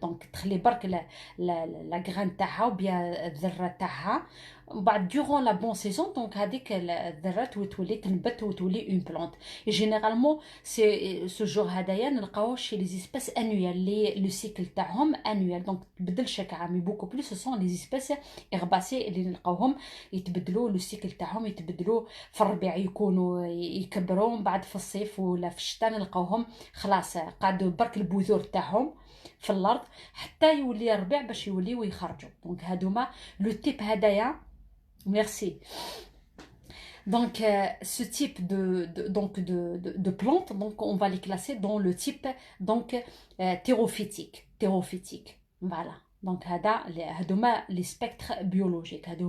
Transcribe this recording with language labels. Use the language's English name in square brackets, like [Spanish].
[Arabic] Donc, تخلي برك [French] la graine [Arabic] تاعها [French] ou bien [Arabic] الذرة تاعها. [French] Durant la bonne saison, donc [Arabic] هذيك الذرات وتولي تنبت وتولي [French] une plante. Et généralement, c'est ce genre [Arabic] هدايا نلقاوه [French] chez les espèces annuelles, le cycle [Arabic] تاعهم [French] annuel. [Arabic] Donc تبدل chaque عام. [French] Beaucoup plus ce sont les espèces herbacées [Arabic] اللي نلقاوهم يتبدلوا [French] le cycle [Arabic] تاعهم يتبدلوا في الربيع يكونوا يكبروا من بعد في الصيف ولا في الشتاء نلقاوهم خلاص قعدوا برك البذور تاعهم في الارض حتى يولي الربيع باش يوليو يخرجوا. Donc هادوما لو تيب هدايا. [French] Merci. Donc, ce type de plantes, donc, on va les classer dans le type donc, thérophytique. Voilà. Donc, les spectres biologiques.